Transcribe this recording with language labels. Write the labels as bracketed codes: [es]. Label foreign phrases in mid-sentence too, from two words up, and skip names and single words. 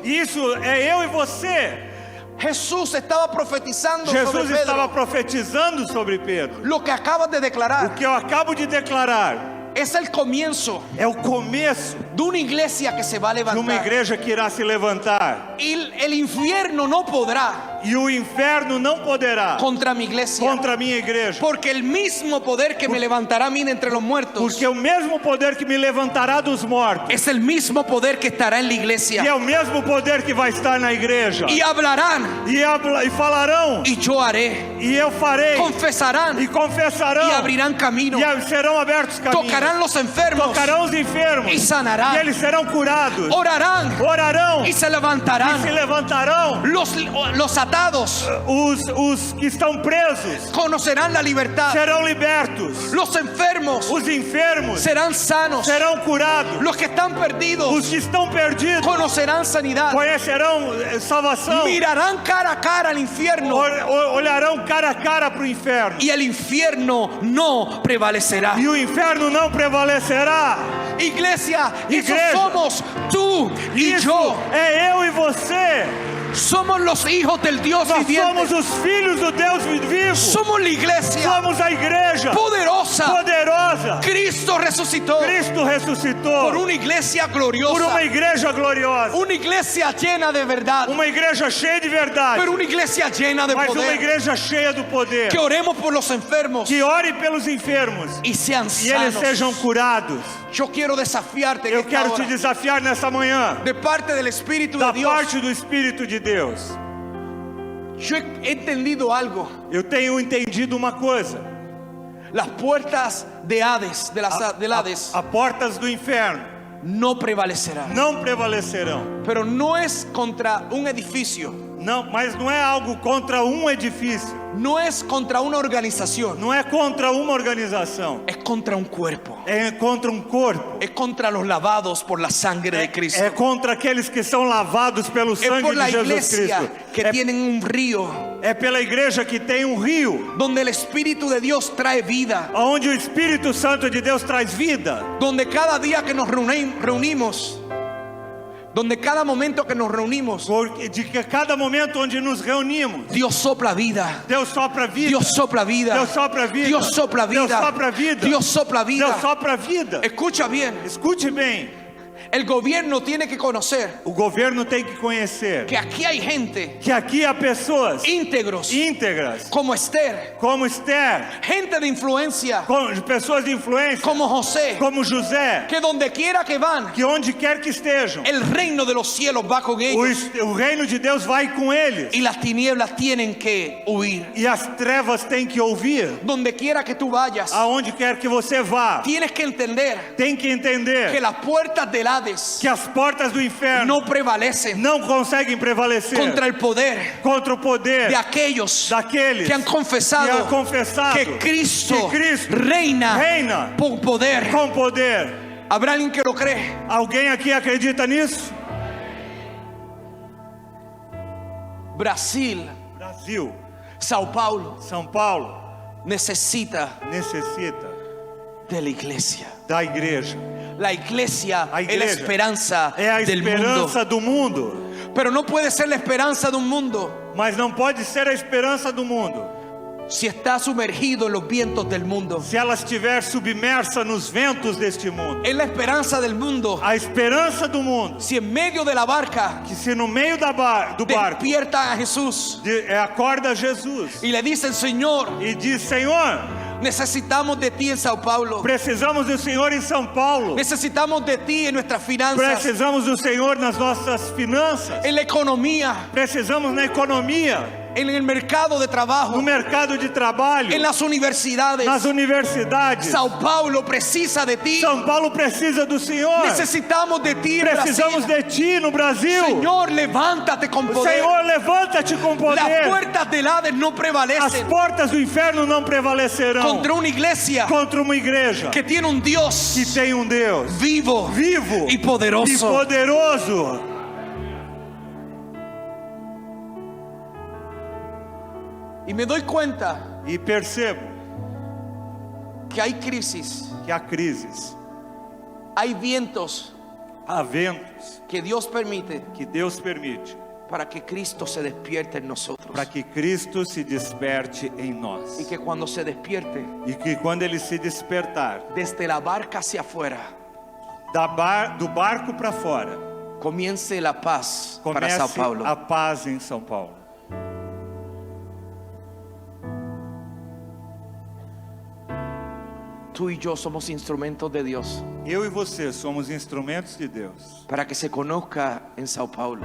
[pt] Isso é eu e você. [es] Jesús estaba profetizando [pt] Jesus sobre estava Pedro. profetizando sobre Pedro. [es] Lo que acabas de [pt] O [es] declarar [pt] que eu acabo de declarar [es] es el comienzo [pt] é o começo [es] de una iglesia que se va a [pt] de uma [es] levantar. [pt] igreja que irá se levantar. [es] Y el infierno no podrá [pt] E o inferno não poderá [es] contra mi iglesia. [pt] contra a minha igreja. [es] Porque el mismo poder que me levantará a mí de entre los muertos [pt] Porque o mesmo poder que me levantará dos mortos [es] es el mismo poder que estará en la [pt] e [es] iglesia. [pt] é o mesmo poder que vai estar na igreja. [es] Y hablarán [pt] E falarão, [es] y yo haré. [pt] e eu farei, [es] Confesarán [pt] e confessarão, [es] y abrirán camino. [pt] e serão abertos caminhos. [es] Tocarán los enfermos [pt] Tocarão os enfermos, [es] y sanarán. [pt] e eles serão curados. [es] Orarán [pt] Orarão, [es] y [pt] e [es] se levantarán. [pt] se levantarão. [es] Los atados [pt] Os que estão presos [es] conocerán la libertad. [pt] serão libertos. [es] Los enfermos [pt] Os enfermos [es] serán sanos. [pt] serão curados. [es] Los que están perdidos [pt] Os que estão perdidos [es] conocerán sanidad. [pt] conhecerão salvação. [es] Mirarán cara a cara al infierno [pt] Olharão cara a cara para o inferno. [es] y el infierno no prevalecerá. [pt] E o inferno não prevalecerá. [es] Iglesia, eso [pt] Igreja. [es] somos tú y [pt] Isso [es] yo. [pt] é eu e você. [es] Somos los hijos del Dios [pt] Nós [es] viviente. [pt] somos os filhos do Deus vivo. [es] Somos la iglesia [pt] Somos a igreja [es] poderosa. [pt] poderosa. [es] Cristo resucitó [pt] Cristo ressuscitou [es] por una iglesia [pt] por [es] gloriosa. [pt] uma igreja gloriosa. [es] Una iglesia llena de verdad. [pt] Uma igreja cheia de verdade. [es] Pero una iglesia llena de [pt] Mas uma [es] poder. [pt] igreja cheia do poder. [es] Que oremos por los enfermos [pt] Que ore pelos enfermos [es] y sean [pt] e eles [es] sanos. [pt] sejam curados. [es] Yo quiero desafiarte en [pt] Eu [es] esta [pt] quero te [es] hora, [pt] desafiar nessa manhã, [es] de parte del Espíritu [pt] da [es] de Dios. [pt] parte do Espírito de Deus. [es] Yo he entendido algo. [pt] Eu tenho entendido uma coisa. [es] Las puertas de Hades, del Hades, [pt] A portas do inferno [es] no prevalecerán. [pt] não prevalecerão. [es] Pero no es contra un edificio. [pt] Não, mas não é algo contra um edifício. [es] No es contra una organización. [pt] Não é contra uma organização. [es] Es contra un cuerpo. [pt] É contra um corpo. [es] Es contra los lavados por la sangre de Cristo. [pt] É contra aqueles que são lavados pelo [es] Es [pt] sangue [es] por la [pt] de Jesus [es] iglesia [pt] Cristo. [es] que tienen un río [pt] É pela igreja que tem um rio, [es] donde el Espíritu de Dios trae vida. [pt] onde o Espírito Santo de Deus traz vida. [es] Donde cada día que nos reunimos, donde cada momento que nos reunimos, [pt] Porque de que cada momento onde nos reunimos, [es] Dios sopla vida. [pt] Deus sopra vida. [es] Dios sopla vida. [pt] Deus sopra vida. [es] Dios sopla vida. [pt] Deus sopra vida. [es] Dios sopla vida. [pt] Deus sopra vida. [es] Escucha bien, [pt] Escute bem. [es] el gobierno tiene que conocer [pt] O governo tem que conhecer [es] que aquí hay gente [pt] que aqui há pessoas [es] íntegros [pt] íntegras, [es] como Esther, [pt] como Esther, [es] gente de influencia [pt] pessoas de influência, [es] como José, [pt] como José, [es] que donde quiera que van, [pt] que onde quer que estejam, [es] el reino de los cielos va con ellos [pt] o reino de Deus vai com eles. [es] y las tinieblas tienen que huir. [pt] E as trevas têm que ouvir. [es] Donde quiera que tú vayas, [pt] Aonde quer que você vá, [es] tienes que entender [pt] tem que [es] que [pt] entender [es] las puertas del Hades [pt] que as portas do inferno [es] no prevalecen [pt] não conseguem prevalecer [es] contra el poder [pt] contra o poder [es] de aquellos [pt] daqueles [es] que han confesado que Cristo reina por poder. [pt] com poder. [es] ¿Habrá alguien que lo cree? [pt] Alguém aqui acredita nisso? [es] Brasil, [pt] Brasil, [es] Sao Paulo [pt] São Paulo [es] necesita [pt] necessita [es] de la iglesia. [pt] da igreja. [es] La iglesia [pt] A [es] es la [pt] igreja [es] esperanza [pt] é a [es] del mundo. [pt] esperança do mundo. [es] Pero no puede ser la esperanza de un mundo [pt] mas não pode ser a esperança do mundo [es] si está sumergido en los vientos del mundo. [pt] se ela estiver submersa nos ventos deste mundo. [es] Es la esperanza del mundo [pt] A esperança do mundo, [es] si en medio de la barca [pt] que se no meio do barco [es] despierta a Jesús [pt] acorda Jesus [es] y le dicen: Señor, [pt] e diz: Senhor, [es] necesitamos de ti en Sao Paulo, [pt] precisamos do Senhor em São Paulo, [es] necesitamos de ti en nuestras finanzas, [pt] precisamos do Senhor nas nossas finanças, [es] en la economía, [pt] precisamos na economia, [es] en el mercado de trabajo, [pt] no mercado de trabalho, [es] en las universidades. [pt] nas universidades. [es] Sao Paulo precisa de ti. [pt] São Paulo precisa do Senhor. [es] Necesitamos de ti en [pt] Precisamos [es] Brasil. [pt] de ti no Brasil. [es] Señor, levántate con poder. [pt] Senhor, levanta-te com [es] Las [pt] poder. [es] puertas del Hades no [pt] As [es] prevalecen [pt] portas do inferno não prevalecerão [es] contra una iglesia [pt] contra uma igreja [es] que tiene un Dios [pt] que tem um Deus [es] vivo [pt] vivo [es] y poderoso. [pt] e poderoso. [es] Y me doy cuenta [pt] E percebo [es] que hay crisis, [pt] que há crises, [es] hay vientos [pt] há ventos [es] que Dios permite [pt] que Deus permite [es] para que Cristo se despierte en nosotros. [pt] para que Cristo se desperte em nós. [es] Y que cuando se despierte, [pt] E que quando Ele se despertar [es] desde la barca hacia afuera, [pt] do barco para fora, [es] comience la paz para [pt] comece [es] Sao Paulo. [pt] a paz em São Paulo. [es] Tú y yo somos instrumentos de Dios [pt] Eu e você somos instrumentos de Deus [es] para que se conozca en Sao Paulo,